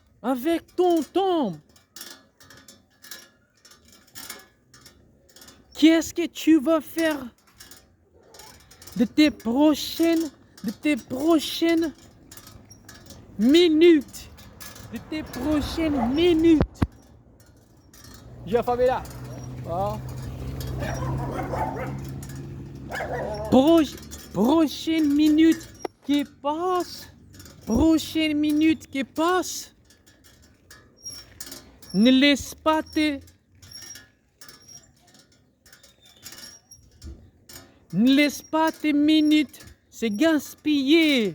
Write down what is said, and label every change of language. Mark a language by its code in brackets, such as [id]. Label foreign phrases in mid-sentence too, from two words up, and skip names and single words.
[fr] Qu'est-ce que tu vas faire de tes prochaines minutes. De tes prochaines minutes. [pt] Gia, família. Bom. [fr] Prochaine minute qui passe. Prochaine minute qui passe. Ne laisse pas tes minutes se gaspiller.